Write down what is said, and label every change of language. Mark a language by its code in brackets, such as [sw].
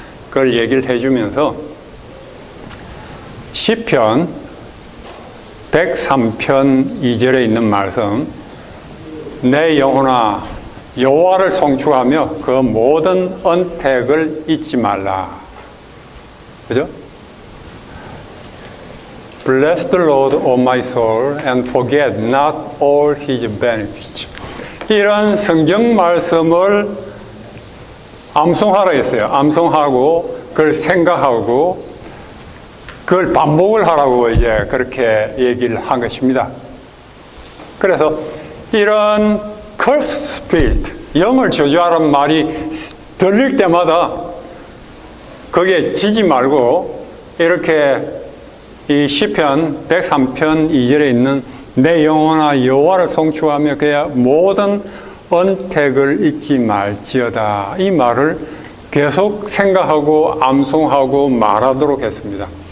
[ko] 그걸 얘기를 해주면서 시편 103편 2절에 있는 말씀, 내 영혼아 여호와를 송축하며 그 모든 언택을 잊지 말라. 그죠? [en] Bless the Lord, O my soul, and forget not all his benefits. [ko] 이런 성경 말씀을 암송하라 했어요. 암송하고 그걸 생각하고 그걸 반복을 하라고 이제 그렇게 얘기를 한 것입니다. 그래서 이런 [en] cursed spirit, [ko] 영을 저주하라는 말이 들릴 때마다 거기에 지지 말고 이렇게 이 시편 103편 2절에 있는 내 영혼아 여호와를 송축하며 그의 모든 언택을 잊지 말지어다, 이 말을 계속 생각하고 암송하고 말하도록 했습니다.